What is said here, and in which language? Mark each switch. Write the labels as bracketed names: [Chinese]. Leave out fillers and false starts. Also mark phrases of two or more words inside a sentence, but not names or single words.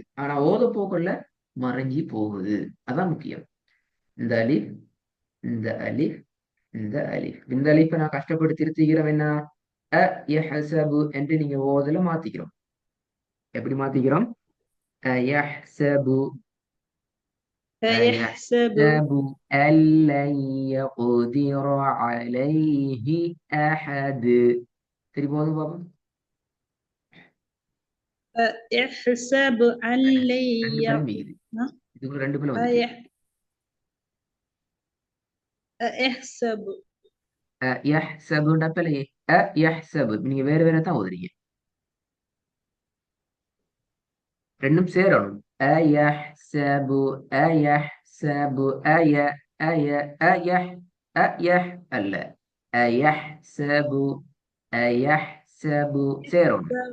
[Tamil] ஆனா ஓத போக்குல மறைஞ்சி போகுது. அதான் முக்கியம். இந்த அலிஃப் இந்த அலிஃப் இந்த அலிஃப் இந்த அலிஃபை நான் கஷ்டப்பட்டு திருத்திக்கிறோம். என்ன அ யஹ்சபு என்று நீங்க ஓதல மாத்திக்கிறோம். எப்படி மாத்திக்கிறோம்? அயஹ்சபு [Arabic] أيحسب أيحسب أن لن يقدر عليه أحد [Tamil] திருப்பி போதும் பாப்போம். [Arabic] أيحسب أن لن [Tamil] ரெண்டு பிள்ளை மீகுது. இதுக்குள்ள ரெண்டு பிள்ளை வந்துட்டு [Arabic] أيحسب [Tamil] யஹ்சபுன்ற பிள்ளையே யஹ்சபு நீங்க வேற வேற தான் ஓதுறீங்க. ரெண்டும் சேரணும். [Arabic] أيحسب أيحسب أي أي أيح أيح அல்ல أيحسب أيحسب சேரணும்.